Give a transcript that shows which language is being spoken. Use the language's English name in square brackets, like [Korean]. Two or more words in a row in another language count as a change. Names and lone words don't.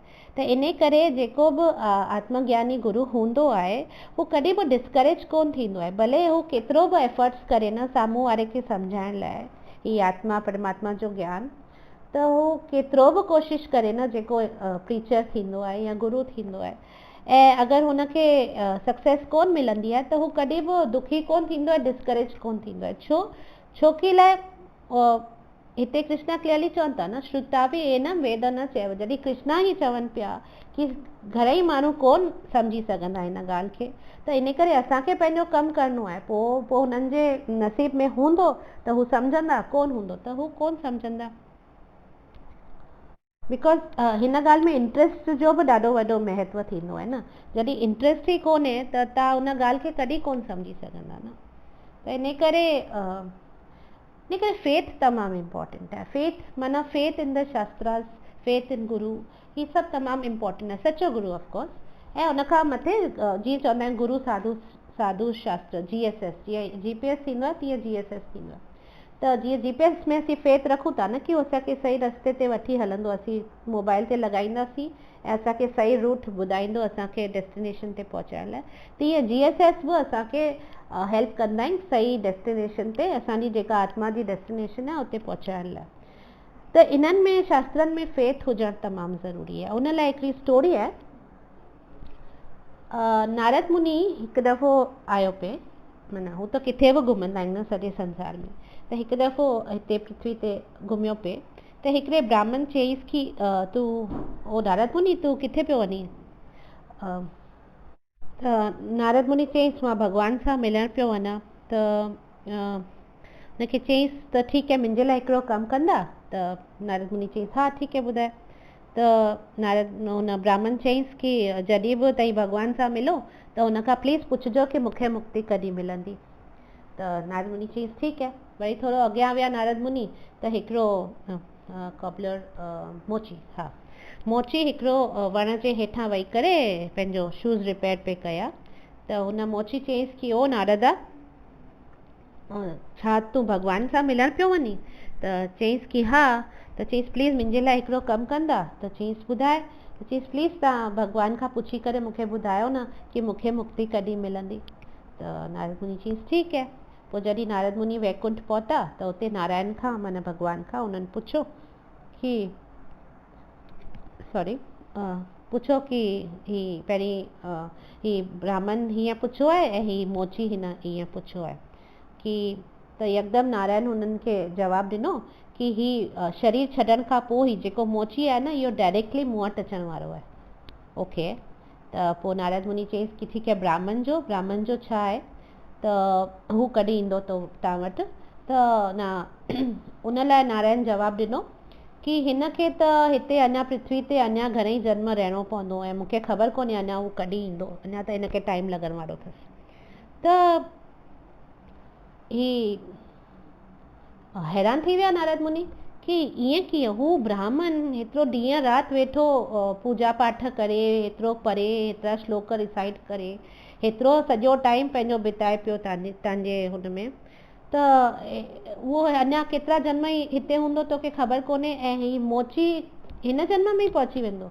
[Sindhi] त इन करे जेको बि आत्मज्ञानी गुरू हूंदो आहे हू कॾहिं बि डिस्करेज कोन थींदो आहे, भले हू केतिरो बि एफर्ट्स करे न साम्हूं वारे खे सम्झाइण लाइ ही आत्मा परमात्मा जो ज्ञान, त हू केतिरो बि कोशिशि करे न, जेको प्रीचर थींदो आहे या गुरू थींदो आहे, ऐं अगरि हुनखे सक्सेस कोन मिलंदी आहे त हू कॾहिं बि दुखी कोन थींदो आहे, डिस्करेज कोन थींदो आहे। छोकी लाइ हिते कृष्णा क्लियरली चवनि था न, [Sanskrit] श्रुतापि एनं वेद न चैव, [Sindhi] जॾहिं कृष्णा ई चवनि पिया कि घणेई माण्हू कोन सम्झी सघंदा हिन ॻाल्हि खे, त इन करे असांखे पंहिंजो कमु करिणो आहे। पोइ हुननि जे नसीब में हूंदो त हू सम्झंदा, कोन हूंदो त हू कोन सम्झंदा। बिकॉज हिन ॻाल्हि में इंट्रस्ट जो बि ॾाढो वॾो महत्व थींदो आहे न। जॾहिं इंट्रस्ट ई कोन्हे त तव्हां उन ॻाल्हि खे कॾहिं कोन सम्झी सघंदा न। त इन करे फेथ तमामु इम्पॉर्टेंट आहे। फेथ माना [English] faith in the shastras, faith in guru, [Sindhi] ही सभु तमामु इम्पॉर्टेंट आहे। सचो गुरू [English] of course, [Sindhi] ऐं उनखां मथे जीअं चवंदा आहिनि गुरू साधु शास्त्र, GSS, जीअं GPS थींदो आहे तीअं GSS थींदो आहे। त जीअं GPS में असीं फेथ रखूं था न कि उहो असांखे सही रस्ते ते वठी हलंदो, असीं मोबाइल ते लॻाईंदासीं ऐं असांखे सही रूट ॿुधाईंदो असांखे डेस्टिनेशन ते पहुचाइण लाइ, तीअं GSS बि असांखे हेल्प कंदा आहिनि सही डेस्टिनेशन ते, असांजी जेका आत्मा जी डेस्टिनेशन आहे उते पहुचाइण लाइ। त इन्हनि में शास्त्रनि में फेथ हुजणु तमामु ज़रूरी आहे। उन लाइ हिकिड़ी स्टोरी आहे। नारद मुनि हिकु दफ़ो आयो पे, माना हू त किथे बि घुमंदा आहिनि न सॼे संसार में, त हिकु दफ़ो हिते पृथ्वी ते घुमियो पे, त हिकिड़े ब्राह्मण चईसि कि तूं ओ नारद मुनि तूं किथे पियो वञी? त नारद मुनि चईसि मां भॻवान सां मिलण पियो वञा। त हुनखे चईसि त ठीकु आहे, मुंहिंजे लाइ हिकिड़ो कमु कंदा? त नारद मुनि चईसि हा ठीकु आहे ॿुधाए। त त नारद हुन ब्राह्मण चईंसि की जॾहिं बि तव्हीं भॻवान सां मिलो त हुन खां प्लीज़ पुछिजो की मूंखे मुक्ति कॾहिं मिलंदी। त नारद मुनि चईंसि ठीकु आहे। वरी थोरो अॻियां विया नारद मुनि त हिकिड़ो कॉपलर मोची हिकिड़ो वण जे हेठां वेही करे पंहिंजो [English] shoes repair [Sindhi] पे कया। त हुन मोची चईंसि की ओ नारदा, छा तूं भॻवान सां मिलण पियो वञी? त चईंसि की हा। त चईंसि प्लीज़ मुंहिंजे लाइ हिकिड़ो कमु कंदा? त चईंसि ॿुधाए। त चईंसि प्लीज़ तव्हां भॻवान खां पुछी करे मूंखे ॿुधायो न की मूंखे मुक्ति कॾहिं मिलंदी। त नारद मुनि चईंसि ठीकु है। पोइ जॾहिं नारद मुनि वैकुंठ पहुता त उते नारायण खां माना भॻवान खां उन्हनि पुछो की पुछो की ही पहिरीं ही ब्राह्मण हीअं पुछो आहे ऐं ही मोची हिन हीअं पुछो आहे की त यकदमि नारायण हुननि खे जवाबु ॾिनो की ही शरीर छॾण खां पोइ ही जेको मोची आहे न इहो डायरेक्टली मूं वटि अचण वारो आहे। ओके। त पोइ नारद मुनि चईंसि की ठीकु आहे, ब्राह्मण जो छा आहे त हू कॾहिं ईंदो तव्हां वटि? त उन लाइ नारायण जवाबु ॾिनो की हिन खे त हिते अञा पृथ्वी ते अञा घणेई जन्म रहणो पवंदो ऐं मूंखे ख़बर कोन्हे अञा हू कॾहिं ईंदो, अञा त हिन खे टाइम लॻण वारो अथसि। त ही हैरान थी विया नारद मुनि कि ईअं कीअं, हू ब्राह्मण हेतिरो ॾींहं राति वेठो पूजा पाठ करे, हेतिरो परे हेतिरा श्लोक रिसाइट करे, हेतिरो सॼो टाइम पंहिंजो बिताए पियो तव्हांजे हुन में, त उहो अञा केतिरा जन्म ई हिते हूंदो तोखे ख़बर कोन्हे ऐं ही मोची हिन जन्म में ई पहुची वेंदो?